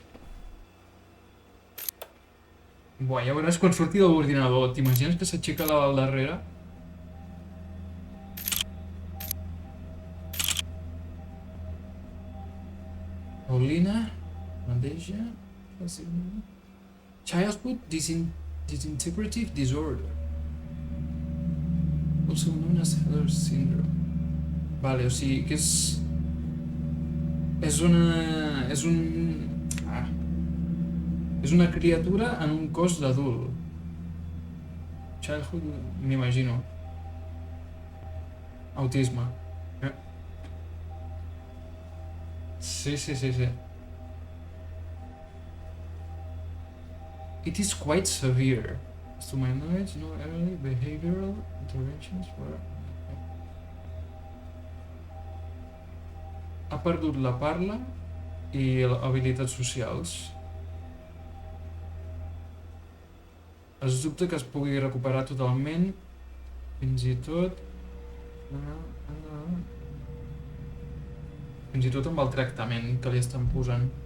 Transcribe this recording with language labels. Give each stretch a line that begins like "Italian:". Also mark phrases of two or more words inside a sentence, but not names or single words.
Catalan: Buah, ja veuràs quan surti de l'ordinador. T'imagines que s'aixeca la del darrere? Paulina... Bandeja...
English: Childhood disintegrative disorder. Also known as Heller's syndrome.
Catalan: Vale, o sigui que és una criatura en un cos d'adult. Childhood, m'imagino. Autisme. Sí.
English: It is quite severe. To my knowledge, no early behavioral interventions were...
Catalan: Ha perdut la parla i habilitats socials. Es dubta que es pugui recuperar totalment, fins i tot... Fins i tot amb el tractament que li estan posant.